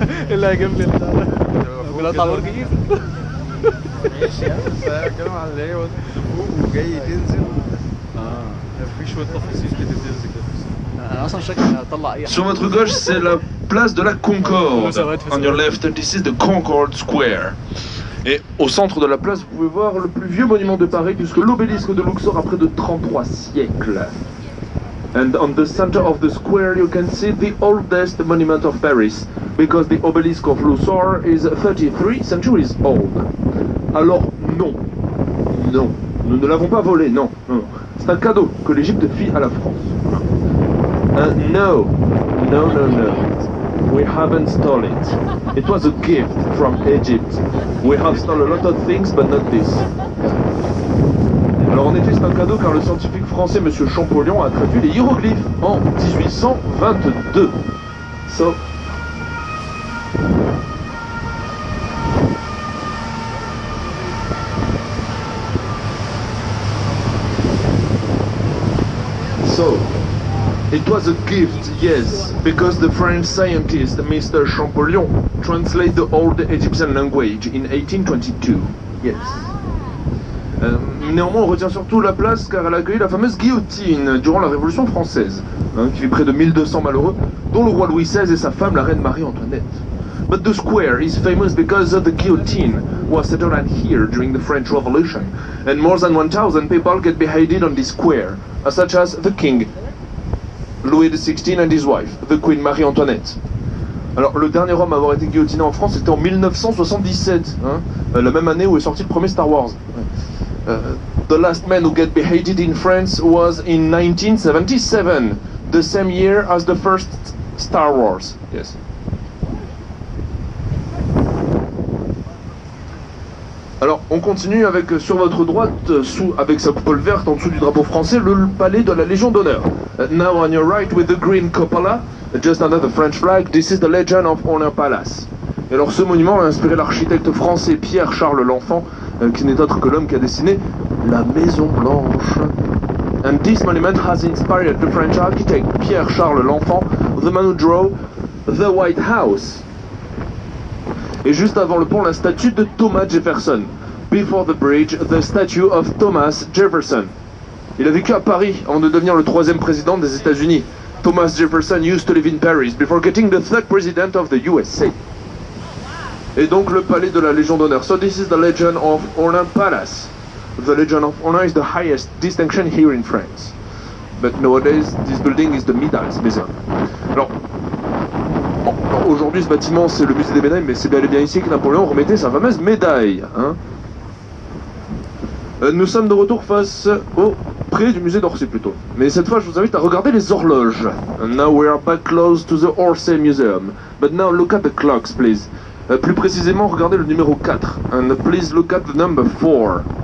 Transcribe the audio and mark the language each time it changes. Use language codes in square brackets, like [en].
[ar] اللي هيجيب لي بيطلع برج ايفل. ماشي بس انا بتكلم على اللي هي فوق وجاي تنزل. مفيش شويه تفاصيل كده تنزل كده. انا اصلا شكلي هطلع اي حاجه. [fr] Sur votre gauche, c'est la place de la Concorde. [en] On your left, this is the Concorde Square. [fr] Et au centre de la place, vous pouvez voir le plus vieux monument de Paris, puisque l'obélisque de Luxor a près de 33 siècles. [en] And on the center of the square, you can see the oldest monument of Paris, because the obelisk of Luxor is 33 centuries old. [fr] Alors non, non, nous ne l'avons pas volé, non, non. C'est un cadeau que l'Égypte fit à la France. [en] No, no, no, no. We haven't stole it. It was a gift from Egypt. We have stolen a lot of things, but not this. [fr] Alors en effet, c'est un cadeau car le scientifique français M. Champollion a traduit les hiéroglyphes en 1822. [en] So, it was a gift, yes, because the French scientist Mr. Champollion translated the old Egyptian language in 1822. Yes. [fr] Néanmoins, on retient surtout la place car elle a accueilli la fameuse guillotine durant la Révolution française, qui fit près de 1200 malheureux, dont le roi Louis XVI et sa femme, la reine Marie-Antoinette. [en] But the square is famous because of the guillotine was settled out here during the French Revolution, and more than 1,000 people get beheaded on this square, such as the king, Louis XVI and his wife, the Queen Marie-Antoinette. [fr] Alors, le dernier homme à avoir été guillotiné en France, c'était en 1977, la même année où est sorti le premier Star Wars. [en] The last man who got beheaded in France was in 1977, the same year as the first Star Wars. Yes. [fr] Alors, on continue avec, sur votre droite, avec sa coupole verte en dessous du drapeau français, le palais de la Légion d'honneur. [en] Now on your right with the green cupola, just under the French flag, this is the Legion of Honor Palace. [fr] Et alors ce monument a inspiré l'architecte français Pierre-Charles L'Enfant, qui n'est autre que l'homme qui a dessiné la Maison Blanche. [en] And this monument has inspired the French architect Pierre-Charles L'Enfant, the man who drew the White House. [fr] Et juste avant le pont, la statue de Thomas Jefferson. [en] Before the bridge, the statue of Thomas Jefferson. [fr] Il a vécu à Paris avant de devenir le 3e président des États-Unis. [en] Thomas Jefferson used to live in Paris before getting the 3rd president of the USA. [fr] Et donc le palais de la Légion d'honneur. [en] So this is the Legion of Honor Palace. The Legion of Honor is the highest distinction here in France. but nowadays this building is the Medailles Museum. [fr] Alors aujourd'hui ce bâtiment c'est le musée des médailles, mais c'est bel et bien ici que Napoléon remettait sa fameuse médaille. Hein. Nous sommes de retour face au près du musée d'Orsay plutôt. Mais cette fois je vous invite à regarder les horloges. [en] And now we are back close to the Orsay Museum. But now look at the clocks please. [fr] Plus précisément regardez le numéro 4. [en] And please look at the number 4.